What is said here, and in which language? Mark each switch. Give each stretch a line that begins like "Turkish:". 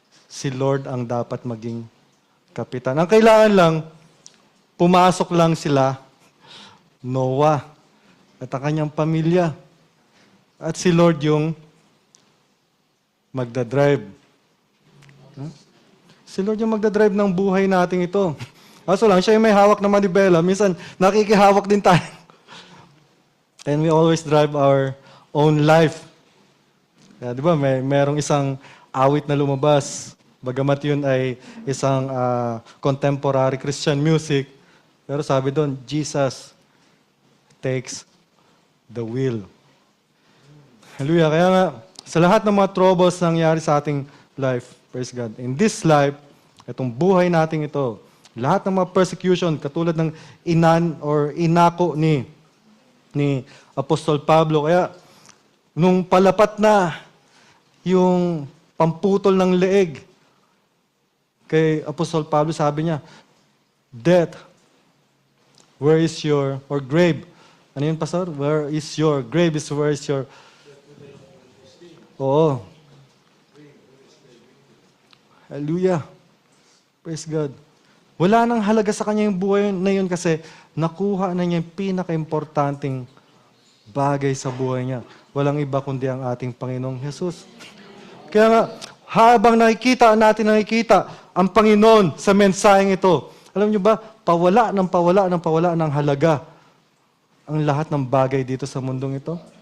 Filipino: Si Lord ang dapat maging kapitan. Ang kailangan lang, pumasok lang sila, Noah, at ang kanyang pamilya. At si Lord yung magdadrive. Si Lord yung magdadrive ng buhay natin ito. Kaso lang, siya yung may hawak na manibela. Minsan, nakikihawak din tayo.
English: And we always drive our own life.
Filipino: Kaya, di ba, merong isang awit na lumabas. Bagamat yun ay isang contemporary Christian music. Pero sabi doon,
English: Jesus takes the wheel. Hallelujah.
Filipino: Kaya nga, sa lahat ng mga troubles na nangyari sa ating life, praise God,
English: in this life,
Filipino: itong buhay natin ito, lahat ng mga persecution, katulad ng inako ni Apostol Pablo. Kaya, nung palapat na yung pamputol ng leeg. Kay Apostol Pablo sabi niya,
English: death, where is your, or grave?
Filipino: Ano yun, Pastor?
English: Where is your, grave is where is your, oo. Hallelujah. Praise God.
Filipino: Wala nang halaga sa kanya yung buhay na yun kasi nakuha na niya yung pinaka-importanting bagay sa buhay niya. Walang iba kundi ang ating Panginoong Jesus. Kaya nga, habang nakikita ang Panginoon sa mensaheng ito, alam niyo ba, pawala ng halaga ang lahat ng bagay dito sa mundong ito.